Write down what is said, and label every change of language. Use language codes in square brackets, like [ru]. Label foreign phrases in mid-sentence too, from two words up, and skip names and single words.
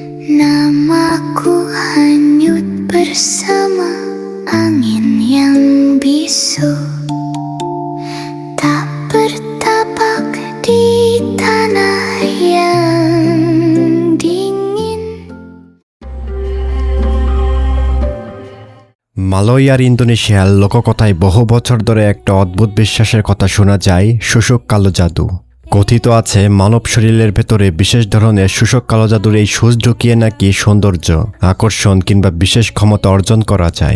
[ms] Namaku hanyut bersama angin yang bisu, tak bertapak di tanah yang dingin. [bn] মালয় আর ইন্দোনেশিয়ার লোককথায় বহু বছর ধরে একটা অদ্ভুত বিশ্বাসের কথা শোনা যায়, শোষক কালো জাদু। কথিত আছে মানব শরীরের ভেতরে বিশেষ ধরনের শোষক কালো জাদুর এই সুচ ঢুকিয়ে নাকি সৌন্দর্য, আকর্ষণ কিংবা বিশেষ ক্ষমতা অর্জন করা যায়।